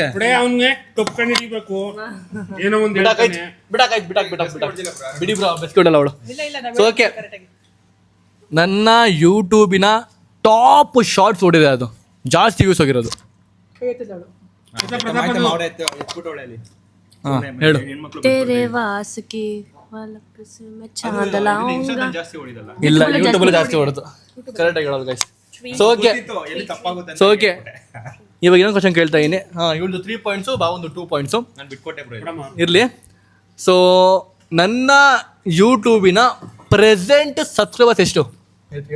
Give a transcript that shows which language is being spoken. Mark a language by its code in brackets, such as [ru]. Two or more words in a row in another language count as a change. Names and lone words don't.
[kn] ಅವನ್ಗೆ ಟೊಪ್ಕೊಂಡು ಹಿಡಿಬೇಕು ಏನೋ ಒಂದು ಬಿಡಿ ಬ್ರೋ ಬಸ್ ಕೊಡಲ್ಲ ಅವಳು. ಸೊ ಓಕೆ, ನನ್ನ ಯೂಟ್ಯೂಬಿನ ಟಾಪ್ ಶಾರ್ಟ್ಸ್ ಓಡಿದೆ, ಅದು ಜಾಸ್ತಿ ವ್ಯೂಸ್ ಹೋಗಿರೋದು. ಹೇಳು. [hi] तेरे वास की पलक से मैं चांद लाऊंगा. [kn] ಇಲ್ಲ ಯೂಟ್ಯೂಬಲ್ಲಿ ಜಾಸ್ತಿ ಓಡುದು. ಕರೆಕ್ಟಾಗಿ ಹೇಳೋದು ಗೈಸ್. ಸೊ ಓಕೆ, ಸೊ ಓಕೆ, ಇವಾಗ ಇನ್ನೊಂದು ಕ್ವಶನ್ ಕೇಳ್ತಾ ಇದೀನಿ. ಇವಳು 3 ಪಾಯಿಂಟ್ಸು, ಬಾವೊಂದು 2 ಪಾಯಿಂಟ್ಸು ಇರಲಿ. ಸೊ ನನ್ನ ಯೂಟ್ಯೂಬಿನ ಪ್ರೆಸೆಂಟ್ ಸಬ್ಸ್ಕ್ರೈಬರ್ಸ್ ಎಷ್ಟು ಹೇಳು?